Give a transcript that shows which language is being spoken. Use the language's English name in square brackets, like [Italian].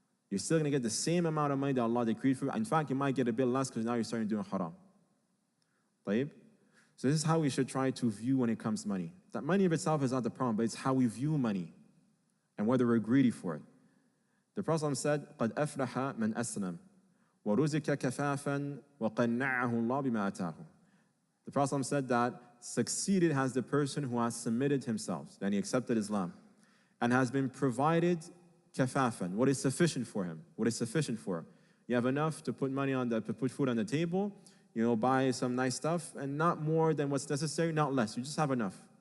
[English] You're still going to get the same amount of money that Allah decreed for you. In fact, you might get a bit less because now you're starting doing haram. [Arabic] طيب? [English] So this is how we should try to view when it comes to money. That money of itself is not the problem, but it's how we view money and whether we're greedy for it. The Prophet said, [Arabic] قَدْ أَفْلَحَ مَنْ أَسْلَمَ وَرُزِكَ كَفَافًا وَقَنَّعَهُ اللَّهُ بِمَا أَتَاهُ. [English] The Prophet said that succeeded has the person who has submitted himself, and he accepted Islam, and has been provided kafafan, what is sufficient for him, what is sufficient for him. You have enough to put money on to put food on the table, buy some nice stuff, and not more than what's necessary, not less. You just have enough.